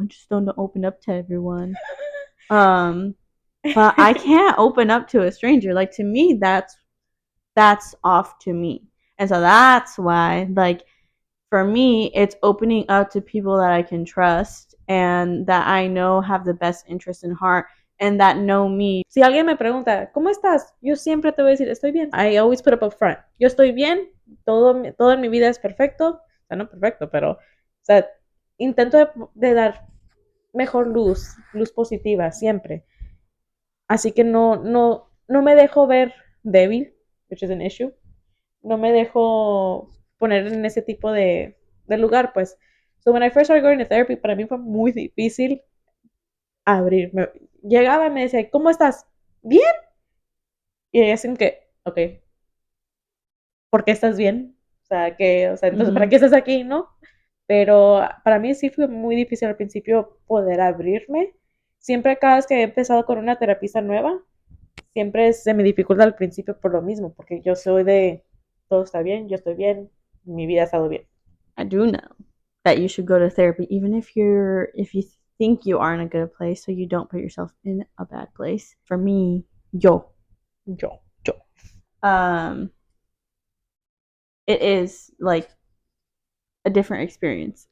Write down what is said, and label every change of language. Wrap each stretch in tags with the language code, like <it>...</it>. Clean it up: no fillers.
<en>I just don't open up to everyone. Um, but I can't open up to a stranger. Like, to me, that's off to me, and so that's why, like, for me, it's opening up to people that I can trust and that I know have the best interest in heart and that know me.</en> <es>Si alguien me pregunta, ¿cómo estás? Yo siempre te voy a decir, estoy bien.</es> <en>I always put up a front.</en> <es>Yo estoy bien, todo en mi vida es perfecto. O sea, no perfecto, pero, o sea, intento de dar mejor luz positiva, siempre. Así que no me dejo ver débil,</es> <en>which is an issue.</en> <es>No me dejo poner en ese tipo de lugar, pues.</es> <en>So when I first started going to therapy,</en> <es>para mí fue muy difícil abrirme. Llegaba y me decía, ¿cómo estás? Bien. Y ella así que, ok, ¿por qué estás bien? O sea, entonces, ¿para Mm-hmm. qué estás aquí, no? Pero para mí sí fue muy difícil al principio poder abrirme. Siempre cada vez que he empezado con una terapista nueva, siempre se me dificulta al principio por lo mismo, porque yo soy de, todo está bien, yo estoy bien, mi vida ha estado bien.</es> <en>I do know that you should go to therapy even if you think you are in a good place so you don't put yourself in a bad place. For me,</en> <es>Yo.</es> <en>um it is like a different experience.</en>